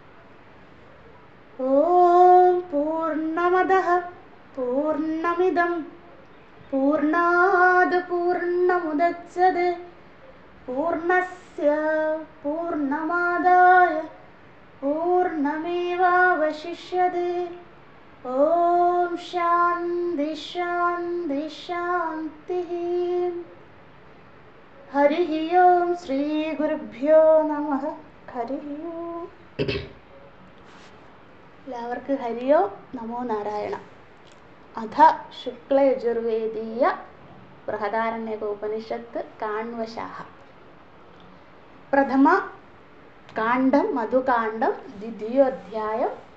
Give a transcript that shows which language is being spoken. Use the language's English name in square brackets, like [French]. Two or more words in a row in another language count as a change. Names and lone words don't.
[Sanskrit] ॐ पूर्णमदः पूर्णमिदं पूर्णाद् पूर्णमुदच्यते पूर्णस्य पूर्णमादाय पूर्णमेवावशिष्यते। ॐ शान्ति शान्ति शान्तिः। हरिः ओं श्रीगुरुभ्यो नमः। हरिः ओं। എല്ലാവർക്കും ഹരിയോ നമോ നാരായണ. അഥ ശുക്ലയജുർവേദീയ ബൃഹദാരണ്യകോപനിഷത്ത് കാണ്വശാഹ. പ്രഥമ കാണ്ഡം മധുകാണ്ഡം ദ്വിതീയോധ്യായം.